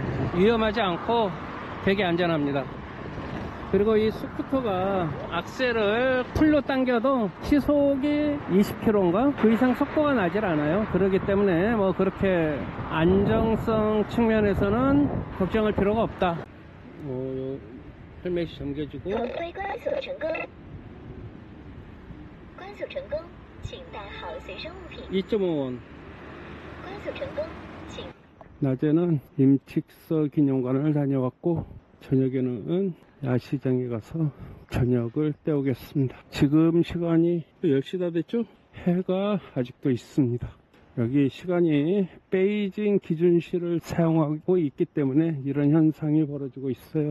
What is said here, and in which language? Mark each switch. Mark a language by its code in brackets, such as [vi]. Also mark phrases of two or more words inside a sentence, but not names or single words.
[ko] 위험하지 않고 되게 안전합니다. 그리고 이 스쿠터가 악셀을 풀로 당겨도 시속이 20km인가? 그 이상 속도가 나질 않아요. 그렇기 때문에 뭐 그렇게 안정성 측면에서는 걱정할 필요가 없다. 헬멧이 잠겨지고 [zh] 头盔关锁成功，关锁成功，请带好随身物品。 [ko] 2.5원 [zh] 关锁成功，请。 [ko] 낮에는 임칙서 기념관을 다녀왔고 저녁에는 야시장에 가서 저녁을 때우겠습니다. 지금 시간이 10시 다 됐죠? 해가 아직도 있습니다. 여기 시간이 베이징 기준시를 사용하고 있기 때문에 이런 현상이 벌어지고 있어요.